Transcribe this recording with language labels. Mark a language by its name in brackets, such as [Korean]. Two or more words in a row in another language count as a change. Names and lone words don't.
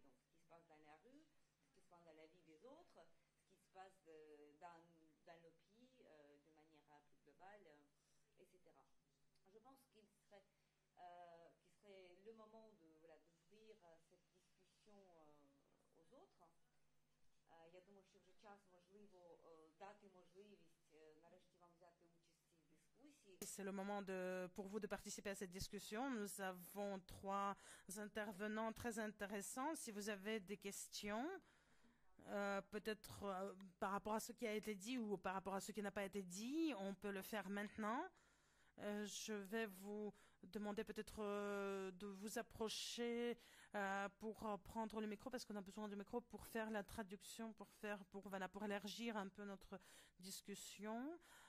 [French] Donc ce qui se passe dans la rue, ce qui se passe dans la vie des autres, ce qui se passe dans le pays de manière plus globale, etc. Je pense qu'il serait le moment d'ouvrir cette discussion aux autres. [Ukrainian] Я думаю, що вже час, можливо, дати можливість нарешті вам взяти участь в цій дискусії. [French] C'est le moment pour vous de participer à cette discussion. Nous avons 3 intervenants très intéressants. Si vous avez des questions, peut-être par rapport à ce qui a été dit ou par rapport à ce qui n'a pas été dit, on peut le faire maintenant. Je vais vous demander peut-être de vous approcher pour prendre le micro, parce qu'on a besoin du micro pour faire la traduction, pour élargir un peu notre discussion.